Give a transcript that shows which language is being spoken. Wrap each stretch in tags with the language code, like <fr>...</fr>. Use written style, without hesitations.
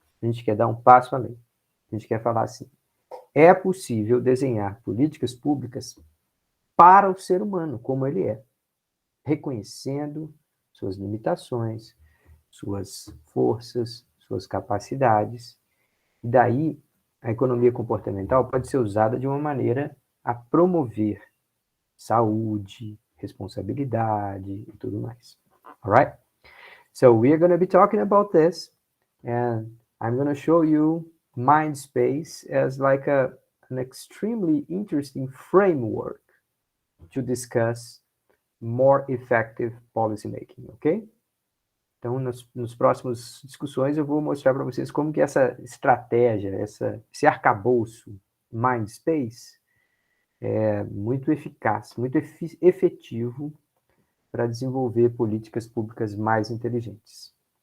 <pt>A gente quer dar um passo além. A gente quer falar assim, é possível desenhar políticas públicas para o ser humano, como ele é, reconhecendo suas limitações, suas forças, suas capacidades. E daí, a economia comportamental pode ser usada de uma maneira a promover saúde, responsabilidade e tudo mais.</pt> <en>All right? So we are going to be talking about this, and I'm going to show you mind space as like an extremely interesting framework to discuss more effective policy making, ok?</en> <pt>Então, nos próximos discussões, eu vou mostrar para vocês como que essa estratégia, esse arcabouço mind space é muito eficaz, muito efetivo para desenvolver políticas públicas mais inteligentes.</pt>